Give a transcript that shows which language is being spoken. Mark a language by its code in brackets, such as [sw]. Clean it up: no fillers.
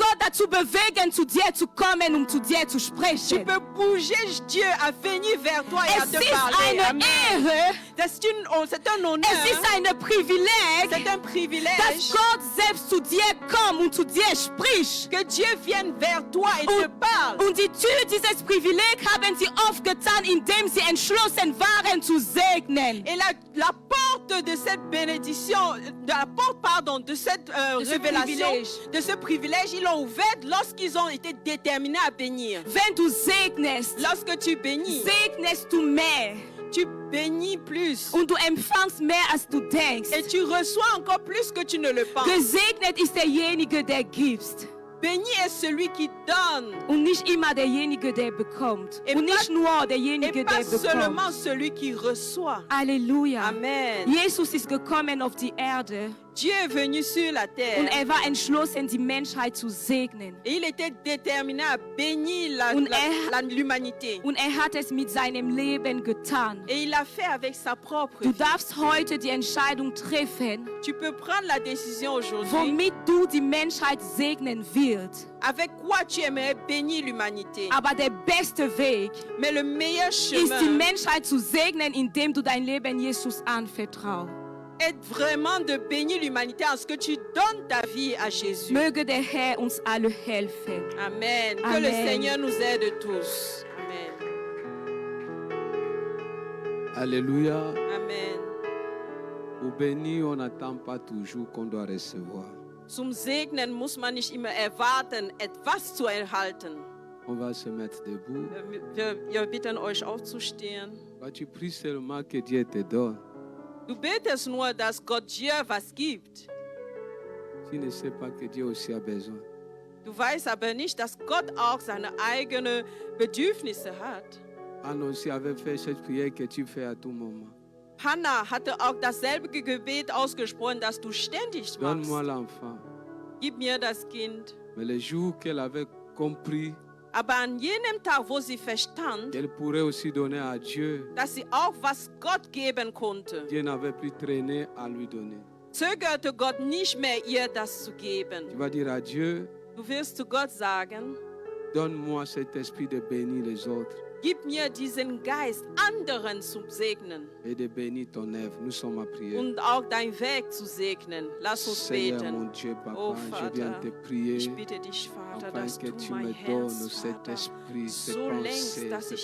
[de] Gott dazu bewegen, zu dir zu kommen, um zu dir zu sprechen. [fr] peux bouger Dieu à venir vers toi et à [de] Es [fr] te [de] ist [fr] parler. [de] eine Amen. Ehre, [fr] C'est un honneur, [de] es ist ein Privileg, [fr] c'est un [de] dass [fr] privilège [de] Gott selbst zu dir kommt und zu dir spricht. [fr] que Dieu vienne vers toi et te parle. [de] Und die Tür dieses Privileg haben sie oft getan, indem sie entschlossen waren zu segnen. [fr] Et la porte de cette bénédiction, de cette ce révélation, privilège. de ce privilège, ils l'ont ouverte lorsqu'ils ont été déterminés à bénir. [de] Wenn du segnest, [fr] Lorsque tu bénis, [de] segnest du mehr [fr] tu bénis plus. [de] und du empfangst mehr, als du denkst. [fr] Et tu reçois encore plus que tu ne le penses. [de] Gesegnet ist derjenige, der gibt [fr] Béni est celui qui donne [de] und nicht immer derjenige, der bekommt. [fr] Et [de] Und [fr] pas- [de] nicht nur [fr] et [de] derjenige, [fr] pas [de] der [fr] seulement celui qui reçoit. Halleluja. Amen. [de] Jesus ist gekommen auf die Erde [fr] Dieu est venu sur la [de] und [fr] terre [de] war entschlossen, die Menschheit zu segnen. [fr] et il était déterminé à bénir [de] Und [fr] l'humanité. [de] Und hat es mit seinem Leben getan. [fr] Et il l'a fait avec sa propre [de] Du [fr] vie. [de] darfst heute die Entscheidung treffen, [fr] Tu peux prendre la décision aujourd'hui [de] womit du die Menschheit segnen wirst. [fr] avec quoi tu aimerais bénir l'humanité. [de] Aber der beste Weg [fr] Mais le meilleur [de] ist, die [fr] chemin [de] Menschheit zu segnen, indem du dein Leben Jesus anvertraust. [fr] est vraiment de bénir l'humanité en ce que tu donnes ta vie à Jésus. [de] Möge der Herr uns alle helfen. [fr] Amen. Que Amen. le Seigneur nous aide tous. Amen. Alléluia. Amen. Pour bénir, on n'attend pas toujours qu'on doit recevoir. [de] Zum Segnen muss man nicht immer erwarten, etwas zu erhalten. [fr] On va se mettre debout. [de] Wir bitten euch aufzustehen. [fr] Toi, tu pries seulement que Dieu te donne. [de] Du betest nur, dass Gott dir was gibt. [fr] Tu ne sais pas que Dieu aussi a besoin. [de] Du weißt aber nicht, dass Gott auch seine eigenen Bedürfnisse hat. [fr] Anne aussi avait fait cette prière que tu fais à tout moment. [de] Hannah hatte auch dasselbe Gebet ausgesprochen, das du ständig machst. [fr] Donne-moi l'enfant. [de] Gib mir das Kind. [fr] Mais le jour qu'elle avait compris [de] Aber an jenem Tag, wo sie verstand, [fr] qu'elle pourrait aussi donner à Dieu, [de] dass sie auch was Gott geben konnte, [fr] Dieu n'avait plus traîné à lui donner. [de] zögerte Gott nicht mehr, ihr das zu [fr] Tu [de] geben. [fr] vas dire à Dieu, [de] Du wirst zu Gott sagen, [fr] Donne-moi cet esprit de bénir les autres [de] Gib mir diesen Geist, anderen zu segnen [fr] et de bénir ton œuvre. Nous sommes à prier. [de] und auch dein Werk zu segnen. Lass uns [fr] Seigneur [de] beten. [fr] mon Dieu, Oh Papa, je viens [de] Vater, [fr] te prier [de] ich bitte dich, Vater, [fr] afin [de] dass [fr] que [de] du [fr] tu [de] mein [fr] me [de] Herz, [fr] donnes cet [de] Vater, [fr] esprit, cette [de] so lenkst, [fr] pensée, [de] dass ich